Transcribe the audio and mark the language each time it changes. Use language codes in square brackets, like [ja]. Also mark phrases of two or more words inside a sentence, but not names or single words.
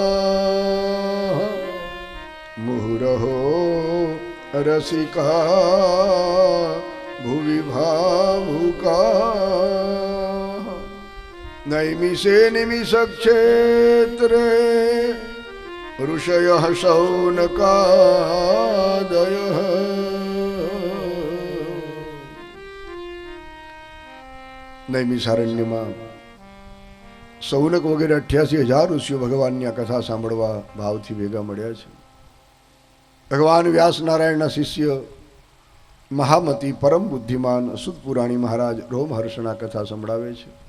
[sa] मुहुरहो रसिका भुवि भावुका नैमिषे निमिषक्षेत्रे ऋषयः शौनकादयः [gu] નૈમિષારણ્યમાં સૌનક વગેરે 88,000 ઋષિઓ ભગવાનની આ કથા સાંભળવા ભાવથી ભેગા મળ્યા છે. ભગવાન વ્યાસ નારાયણના શિષ્ય મહામતી પરમ બુદ્ધિમાન સુત પુરાણી મહારાજ રોમહર્ષના કથા સંભળાવે છે.